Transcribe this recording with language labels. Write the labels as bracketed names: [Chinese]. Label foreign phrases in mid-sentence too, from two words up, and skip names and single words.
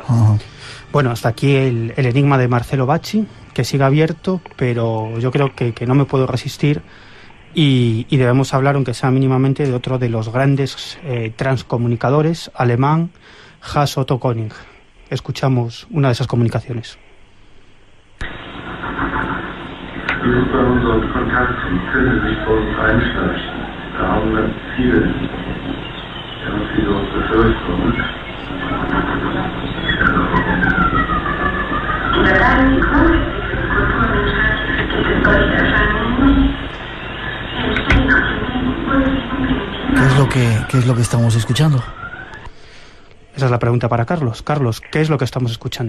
[Spanish] Bueno, hasta aquí el enigma de Marcelo Bacci, que sigue abierto, pero yo creo que no me puedo resistir y debemos hablar, aunque sea mínimamente, de otro de los grandes transcomunicadores alemán, Hans Otto Koning. Escuchamos una de esas comunicaciones. [German] Über unseren Kontakt können sich bei uns einschleichen. Da haben ganz viele Befürchtungen. [Spanish] ¿Qué es lo que estamos escuchando? Esa es la pregunta para Carlos. Carlos, ¿qué es lo que estamos escuchando?